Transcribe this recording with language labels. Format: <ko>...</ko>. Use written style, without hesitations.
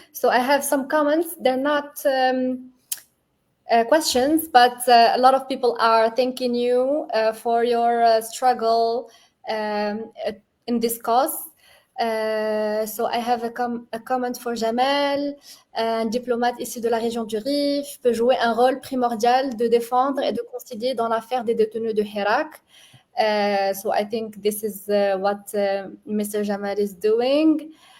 <en>So I have some comments. They're not questions, but a lot of people are thanking you for your struggle in this cause. So I have a comment for Jamal.</en> <fr>Un diplomate issu de la région du Rif peut jouer un rôle primordial de défendre et de concilier dans l'affaire des détenus de Harak.</fr> <en>So I think this is what Mr. Jamal is doing.</en>